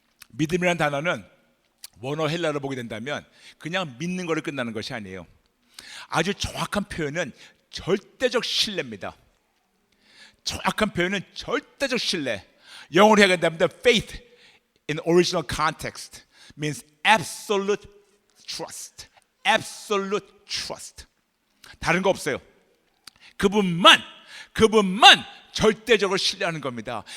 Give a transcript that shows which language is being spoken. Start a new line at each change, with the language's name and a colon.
Korean: 믿음이라는 단어는 원어 헬라어로 보게 된다면 그냥 믿는 거를 끝나는 것이 아니에요. 아주 정확한 표현은 절대적 신뢰입니다. 정확한 표현은 절대적 신뢰. 영어로 해야 된다면
English: faith in original context means absolute trust. Absolute trust.
Korean: 다른 거 없어요. 그분만 절대적으로 신뢰하는 겁니다.